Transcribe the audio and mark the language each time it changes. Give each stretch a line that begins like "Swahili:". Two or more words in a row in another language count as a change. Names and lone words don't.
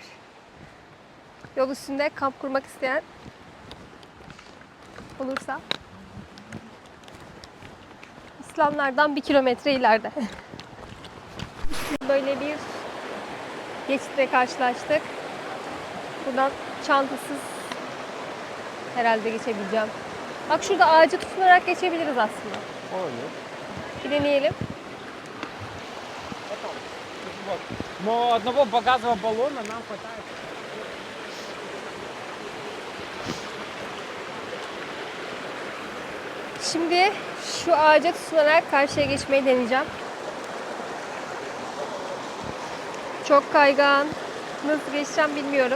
Turkish: Yol üstünde kamp kurmak isteyen olursa İslamlardan 1 kilometre ileride. Böyle bir geçitle karşılaştık. Buradan çantasız herhalde geçebileceğim. Bak şurada ağaca tutunarak geçebiliriz aslında. Olabilir. Bir deneyelim.
Russian: Но одного багазового баллона нам хватает.
Turkish: Şimdi şu ağaca tutunarak karşıya geçmeyi deneyeceğim. Çok kaygan. Nasıl geçeceğim bilmiyorum.